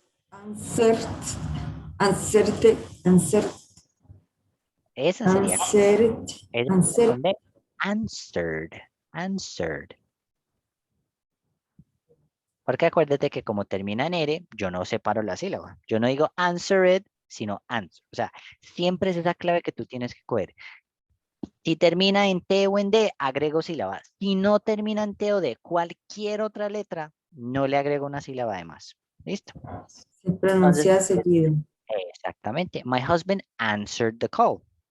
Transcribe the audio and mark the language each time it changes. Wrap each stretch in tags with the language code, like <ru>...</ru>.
<en>Answered. Answered. Answered.</en> <es>Esa sería</es> <en>Answered.</en> <es>es</es> <en>Answered.</en> <es>con D.</es> <en>Answered. Answered.</en> <es>Porque acuérdate que como termina en R, yo no separo la sílaba. Yo no digo answered, sino answer. O sea, siempre es esa clave que tú tienes que coger. Si termina en T o en D, agrego sílaba. Si no termina en T o D, cualquier otra letra, no le agrego una sílaba de más. ¿Listo? Se Entonces, pronuncia seguido. exactamente.</es> <en>My husband answered the call.</en>